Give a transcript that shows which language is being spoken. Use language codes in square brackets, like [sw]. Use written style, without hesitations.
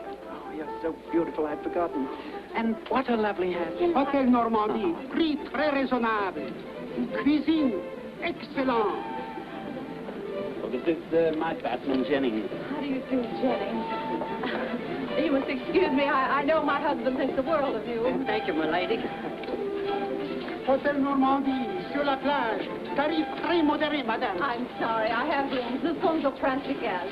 [en] Oh, you're so beautiful, I'd forgotten. And what a lovely hat. [fr] Hôtel Normandie. Prix très raisonnable. Cuisine excellente. [en] this is my batman, Jennings. How do you do, Jennings? You must excuse me. I know my husband thinks the world of you. Thank you, my lady. [fr] Hôtel Normandie, sur la plage. Tarif très modéré, madame. [en] I'm sorry, I have rooms. [fr] Nous sommes au Principal.